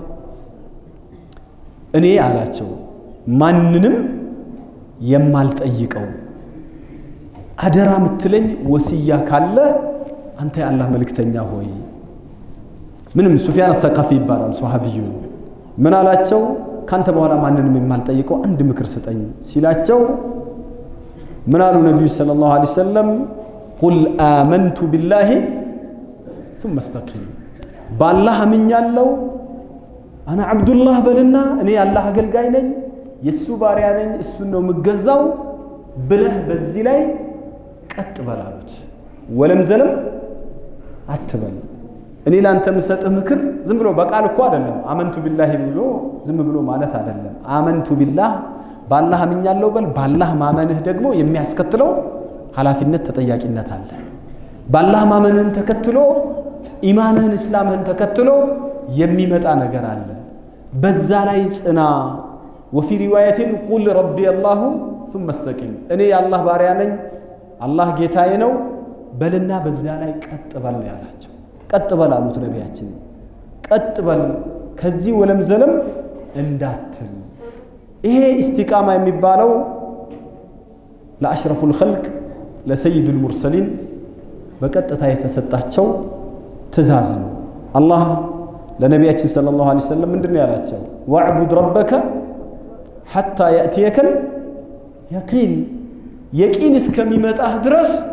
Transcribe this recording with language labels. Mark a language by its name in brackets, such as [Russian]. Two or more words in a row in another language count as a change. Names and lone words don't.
[Amharic] እኔ አላቸው ማንንም የማልጠይቀው አደራ ምትለኝ ወሲያ ካለ አንተ የአላህ መልእክተኛ ሆይ። ምንም ሱፊያን አልተቀፊ ይባላል ሱሐቢዩ። ምን አላቸው? ካንተ በኋላ ማንንም የማልጠይቀው አንድ ምክር ስጠኝ ሲላቸው ምን አሉ ነብዩ [Arabic] صلى الله عليه وسلم? قل آمنت بالله ثم استقم [Amharic] ባላህ አምኛለሁ [Arabic] أنا عبد الله [Amharic] በልና እኔ ያላህ አገልጋይ ነኝ የሱ ባሪያ ነኝ እሱን ነው የምገዛው ብለህ በዚህ ላይ ቀጥ በላሉት። ወለም ዘለም አትበል። እኔ ላንተ ምሰጥ ምክር ዝም ብሎ በቃል እኮ አይደለም። [Arabic] آمنت بالله [Amharic] ብሎ ዝም ብሎ ማለት አይደለም። [Arabic] آمنت بالله [Amharic] ባላህ አምኛለሁ በል። ባላህ ማመንህ ደግሞ የሚያስከትለው ኃላፊነት ተጠያቂነት አለ። ባላህ ማመንህን ተከትሎ ኢማንህን እስላምህን ተከትሎ የሚመጣ ነገር አለ በዛ ላይ ጽና [Arabic] وفي روايه قل ربي الله ثم استقم [Amharic] እኔ የአላህ ባሪያ ነኝ አላህ ጌታዬ ነው በልና በዛ ላይ ቀጥ በል ያላቸው ቀጥ በል አሉት ነብያችን ቀጥ በል ከዚህ ወለም ዘለም እንዳትል ይሄ ኢስቲቃማ የሚባለው [Arabic] لأشرف الخلق لسيد المرسلين [Amharic] በቀጥታ የተሰጣቸው ትእዛዝ ነው አላህ ለነብያችን [Arabic] صلى الله عليه وسلم [Amharic] ምንድነው ያላቸው [Arabic] واعبد ربك حتى يأتيك اليقين [Amharic] የቂን እስከሚመጣህ ድረስ